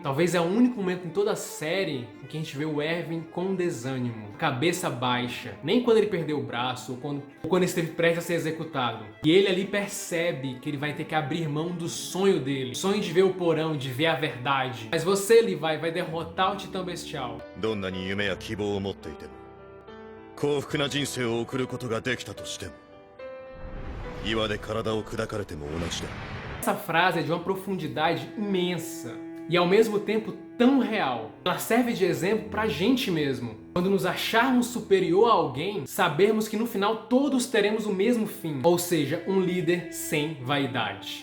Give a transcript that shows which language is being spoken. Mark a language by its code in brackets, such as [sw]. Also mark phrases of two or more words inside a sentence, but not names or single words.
[pt] Talvez é o único momento em toda a série em que a gente vê o Erwin com desânimo, cabeça baixa. Nem quando ele perdeu o braço, ou quando ele esteve prestes a ser executado. E ele ali percebe que ele vai ter que abrir mão do sonho dele. O sonho de ver o porão, de ver a verdade. Mas você, Levi, vai derrotar o Titã Bestial. [ja] どんなに夢や希望を持っていても幸福な人生を送ることができたとしても岩で体を砕かれても同じだ。 [pt] Essa frase é de uma profundidade imensa e ao mesmo tempo tão real. Ela serve de exemplo pra gente mesmo. Quando nos acharmos superior a alguém, sabermos que no final todos teremos o mesmo fim, ou seja, um líder sem vaidade.